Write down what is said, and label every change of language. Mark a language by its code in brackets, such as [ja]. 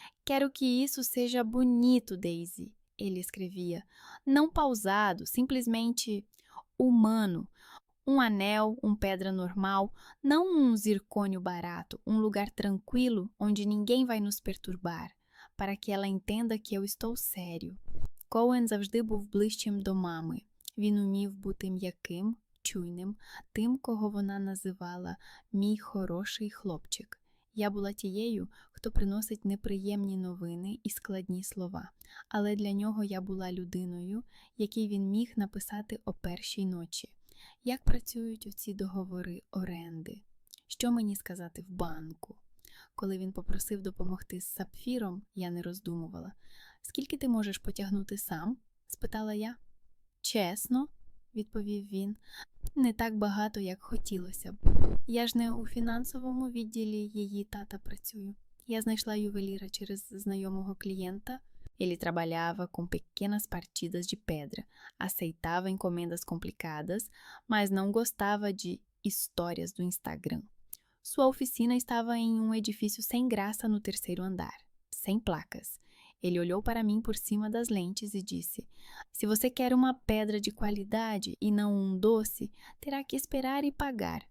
[pt] Quero que isso seja bonito, Daisy, ele escrevia. Não pausado, simplesmente humano. Um anel, pedra normal, não um zircônio barato, um lugar tranquilo onde ninguém vai nos perturbar, para que ela entenda que eu estou sério. [uk] Коен завжди був ближчим до мами. Він умів бути м'яким, чуйним, тим, кого вона називала «мій хороший хлопчик». Я була тією, хто приносить неприємні новини і складні слова, але для нього я була людиною, якій він міг написати о першій ночі. Як працюють оці договори оренди? Що мені сказати в банку? Коли він попросив допомогти з сапфіром, я не роздумувала. «Скільки ти можеш потягнути сам?» – спитала я. «Чесно», – відповів він, – «не так багато, як хотілося б. Я ж не у фінансовому відділі її тата працюю. Я знайшла ювеліра через знайомого клієнта». [pt] Ele trabalhava com pequenas partidas de pedra, aceitava encomendas complicadas, mas não gostava de histórias do Instagram. Sua oficina estava em um edifício sem graça no terceiro andar, sem placas. Ele olhou para mim por cima das lentes e disse: se você quer uma pedra de qualidade e não um doce, terá que esperar e pagar.